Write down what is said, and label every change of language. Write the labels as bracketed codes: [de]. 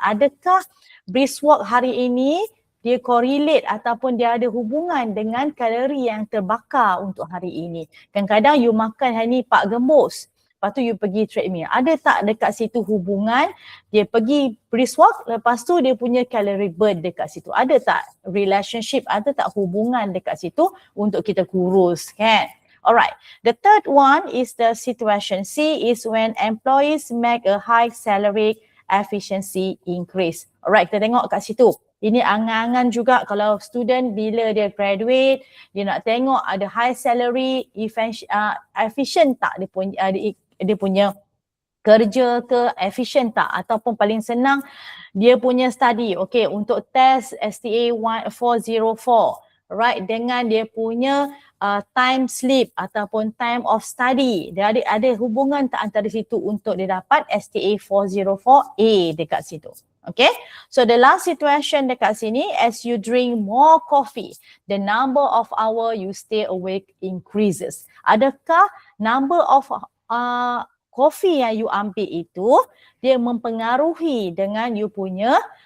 [ms] Adakah brisk walk hari ini dia correlate ataupun dia ada hubungan dengan kalori yang terbakar untuk hari ini. Kadang-kadang you makan hari ni 4 gembus. Lepas tu you pergi treadmill. Ada tak dekat situ hubungan? Dia pergi brisk walk, lepas tu dia punya calorie burn dekat situ. Ada tak relationship, ada tak hubungan dekat situ untuk kita kurus kan? [en] Alright, the third one is the situation C is when employees make a high salary, efficiency increase. [ms] Alright, kita tengok kat situ. Ini angan-angan juga kalau student bila dia graduate, dia nak tengok ada high salary, efficient tak dia punya kerja ke, efficient tak, ataupun paling senang dia punya study. Okay, untuk test STA 404, right, dengan dia punya time sleep ataupun time of study, dia ada hubungan tak antara situ untuk dia dapat STA 404A dekat situ. [en] Okay, so the last situation [ms] dekat sini, [en] as you drink more coffee, the number of hour you stay awake increases. [ms] Adakah [en] number of coffee [ms] yang you ambil itu dia mempengaruhi dengan you punya